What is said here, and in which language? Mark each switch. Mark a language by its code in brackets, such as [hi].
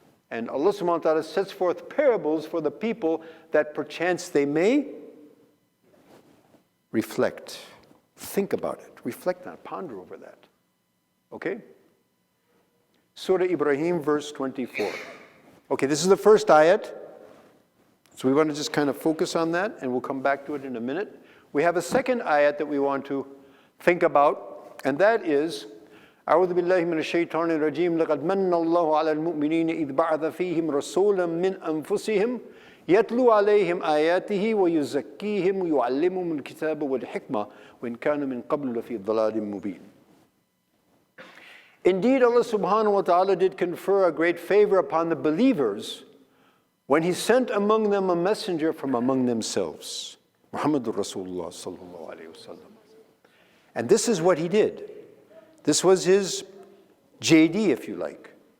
[en] And Allah subhanahu wa ta'ala sets forth parables for the people that perchance they may reflect, think about it, reflect on it, ponder over that. Okay? Surah Ibrahim, verse 24. Okay, this is the first ayat. So we want to just kind of focus on that, and we'll come back to it in a minute. We have a second ayat that we want to think about, and that is [ar] أعوذ بالله من الشيطان الرجيم لقد من الله على المؤمنين إذ بعث فيهم رسولا من أنفسهم يتلو عليهم آياته ويزكيهم ويعلمهم الكتاب والحكمة وإن كانوا من قبل لفي ضلال مبين. [en] Indeed, Allah subhanahu wa ta'ala did confer a great favor upon the believers when He sent among them a messenger from among themselves, Muhammadur Rasulullah sallallahu alayhi wa sallam. And this is what He did. This was His JD, if you like.